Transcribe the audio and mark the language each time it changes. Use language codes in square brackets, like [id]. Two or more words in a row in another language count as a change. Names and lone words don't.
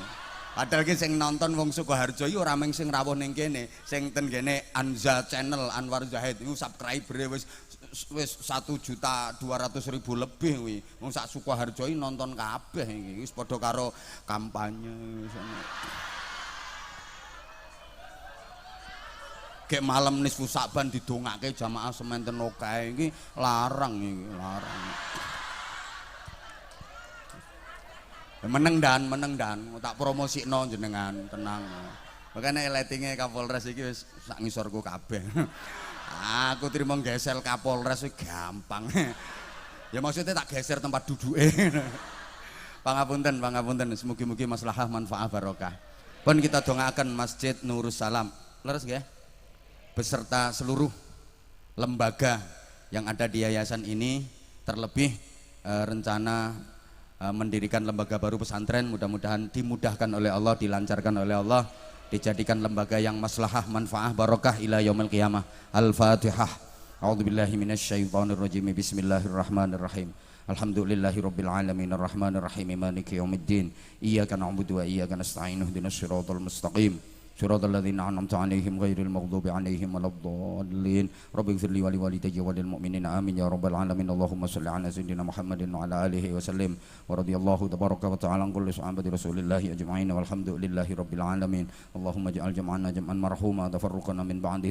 [jv] Padahal ki sing nonton wong Sukoharjo iki ora mung sing rawuh ning kene, sing ten kene Anza Channel Anwar Zahid iku subscribere wis 1.200.000 lebih kuwi. Wong sak Sukoharjo iki nonton kabeh iki. Wis padha karo kampanye. Gek malam nisfu Saban didongake jamaah sementen okae iki larang iki, larang. Meneng dan tak promosikno jenengan tenang. Makanya lightingnya Kapolres iki wis sak ngisorku kabeh. Aku trimo gesel Kapolres gampang. Ya maksudnya tak geser tempat duduke. Pangapunten, mugi-mugi maslahah manfaat barokah. Pun kita dongaaken Masjid Nurus Salam. Leres nggih? [id] Beserta seluruh lembaga yang ada di yayasan ini, terlebih rencana mendirikan lembaga baru pesantren, mudah-mudahan dimudahkan oleh Allah, dilancarkan oleh Allah, dijadikan lembaga yang maslahah manfaah barokah [ar] إلى يوم القيامة. Al-Fatihah. أعوذ بالله من الشيطان الرجيم. بسم الله الرحمن الرحيم. الحمد لله رب العالمين الرحمن الرحيم مالك يوم الدين. إياك نعبد وإياك نستعين اهدنا الصراط المستقيم. صراط الذين أنعمت عليهم غير المغضوب عليهم ولا الضالين رب اغفر لي ولوالدي وللمؤمنين آمين يا رب العالمين اللهم صل على سيدنا محمد وعلى آله وسلم ورضي الله تبارك وتعالى عن كل صحابة رسول الله أجمعين والحمد لله رب العالمين اللهم اجعل جمعنا جمعا مرحوما تفرقنا من بعده